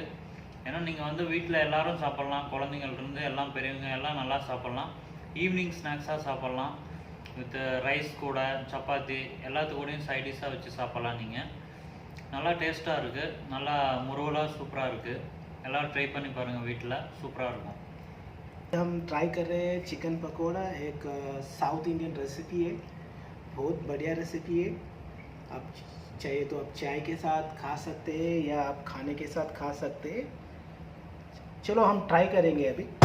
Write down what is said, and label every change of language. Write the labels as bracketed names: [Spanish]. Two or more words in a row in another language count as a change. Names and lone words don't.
[Tamil] ஏன்னா நீங்கள் வந்து வீட்டில் எல்லோரும் சாப்பிட்லாம். குழந்தைங்கள்ருந்து எல்லாம் பெரியவங்க எல்லாம் நல்லா சாப்பிட்லாம். [English] evening snacks [Tamil] சாப்பிட்லாம். [English] with rice [Tamil] கூட சப்பாத்தி எல்லாத்துக்கூடையும் [English] side dish [Tamil] வச்சு சாப்பிட்லாம். நீங்கள் நல்லா டேஸ்ட்டாக இருக்குது. நல்லா முருவலாக சூப்பராக இருக்குது. எல்லோரும் ட்ரை பண்ணி பாருங்கள். வீட்டில் சூப்பராக இருக்கும். [Hindi] हम ट्राई कर रहे हैं चिकन पकोड़ा. एक [English] South Indian recipe [Hindi] है. बहुत बढ़िया रेसिपी है. आप चाहिए तो आप चाय के साथ खा सकते हैं या आप खाने के साथ खा सकते हैं. चलो हम ट्राई करेंगे अभी.